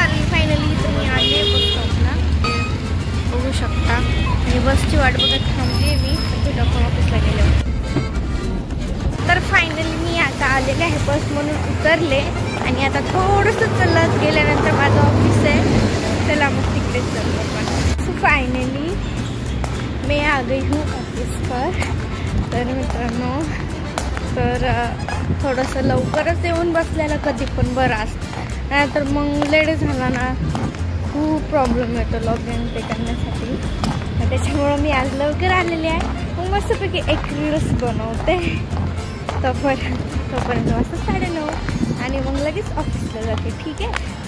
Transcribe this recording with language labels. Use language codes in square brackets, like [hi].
[mr] Finally तुम्ही आले बस स्टॉपला, बघू शकता. आणि बसची वाट बघत थांबली मी डॉक्टर ऑफिसला गेले. तर फायनली मी आता आलेले आहे बस म्हणून उतरले आणि आता थोडंसं चलत गेल्यानंतर माझं ऑफिस आहे. चला मग तिकडे चाललो आपण. [hi] सो फायनली मी आ गई हूँ ऑफिस पर. [mr] तर मित्रांनो तर थोडंसं लवकरच येऊन बसलेलं कधी पण बरं असतं, नाहीतर मग लेट झाला ना खूप प्रॉब्लेम येतो लॉग इन ते करण्यासाठी. त्याच्यामुळं मी आज लवकर आलेली आहे. मग मस्तपैकी एक रील्स बनवते तोपर्यंत वाजता 9:30 आणि मग लगेच ऑफिसला जाते. ठीक आहे.